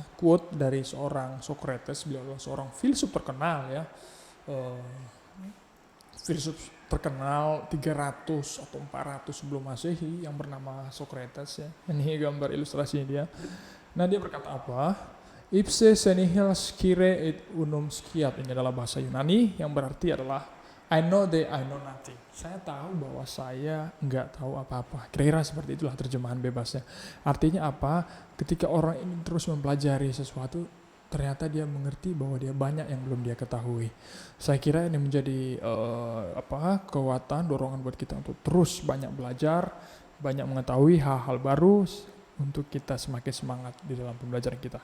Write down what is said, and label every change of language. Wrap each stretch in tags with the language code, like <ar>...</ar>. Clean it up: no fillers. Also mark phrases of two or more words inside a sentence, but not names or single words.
<id>Quote dari seorang Socrates, beliau adalah seorang filsuf terkenal ya. Filsuf terkenal 300 atau 400 sebelum Masehi yang bernama Socrates ya. Ini gambar ilustrasinya dia. Nah, dia berkata apa?</id> <la>Ipse senihil scire et unum sciat.</la> <id>Ini adalah bahasa Yunani yang berarti adalah</id> <en>I know that I know nothing.</en> <id>Saya tahu bahwa saya nggak tahu apa-apa. Kira-kira seperti itulah terjemahan bebasnya. Artinya apa? Ketika orang ini terus mempelajari sesuatu, ternyata dia mengerti bahwa dia banyak yang belum dia ketahui. Saya kira ini menjadi kekuatan, dorongan buat kita untuk terus banyak belajar, banyak mengetahui hal-hal baru untuk kita semakin semangat di dalam pembelajaran kita.</id>